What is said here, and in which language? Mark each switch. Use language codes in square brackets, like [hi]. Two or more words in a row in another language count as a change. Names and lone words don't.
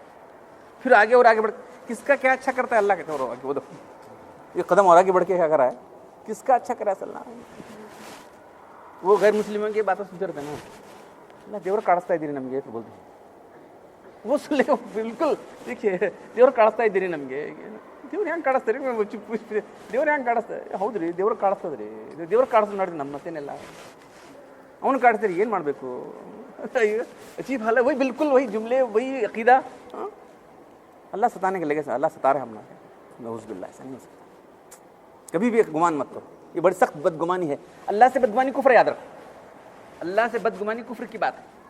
[ur] پھر آگے اور آگے بڑھ کس کا کیا اچھا کرتا ہے اللہ کہتے ہو وہ دیکھو یہ قدم اور آگے بڑھ کے کیا کرا ہے، کس کا اچھا کرا ہے اللہ. وہ غیر مسلموں کی باتیں سنتے رہتے ہیں نا، اللہ [kn] ದೇವ್ರು ಕಾಡಿಸ್ತಾ ಐತೆ ನಮಗೆ [ur] تو بولتے ہیں وہ سن لے بالکل. [kn] دیکھیے ದೇವ್ರು ಕಾಡಿಸ್ತಾ ಐತೆ ನಮಗೆ ದೇವ್ರು ಹೆಂಗೆ ಕಾಡಿಸ್ತಾರೆ ದೇವ್ರು ಹೆಂಗೆ ಕಾಡಿಸ್ತಾರೆ. ಹೌದು ರೀ ದೇವ್ರು ಕಾಡಿಸ್ತದೆ ರೀ, ದೇವ್ರು ಕಾಡಿಸ್ ನೋಡ್ರಿ ನಮ್ಮ ಮತ್ತೇನೆಲ್ಲ ಅವನು ಕಾಡಿಸ್ತಾರೆ ಏನು ಮಾಡಬೇಕು. [ur] عجیب حال ہے. وہی بالکل وہی جملے وہی عقیدہ۔ اللہ ستانے کے لگے اللہ ستا رہے ہم نا، نعوذ باللہ ایسا نہیں ہو سکتا. کبھی بھی گمان مت کرو، یہ بڑی سخت بدگمانی ہے. اللہ سے بدگمانی کفر، یاد رکھو اللہ سے بدگمانی کفر کی بات ہے.